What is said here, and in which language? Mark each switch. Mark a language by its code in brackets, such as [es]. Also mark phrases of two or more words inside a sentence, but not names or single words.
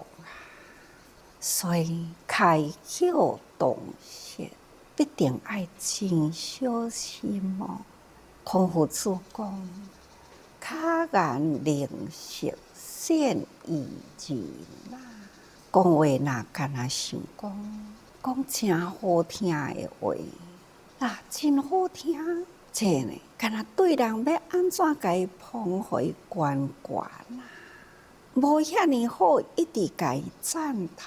[nan] 所以开口动舌，必定要真小心哦。孔夫子讲：“巧言令色，鲜为人呐。” 讲话若敢若想讲真好听的话，真好听，这呢，敢若对人要安怎甲伊捧互伊悬悬啦，无遐尼好，一直甲伊赞叹。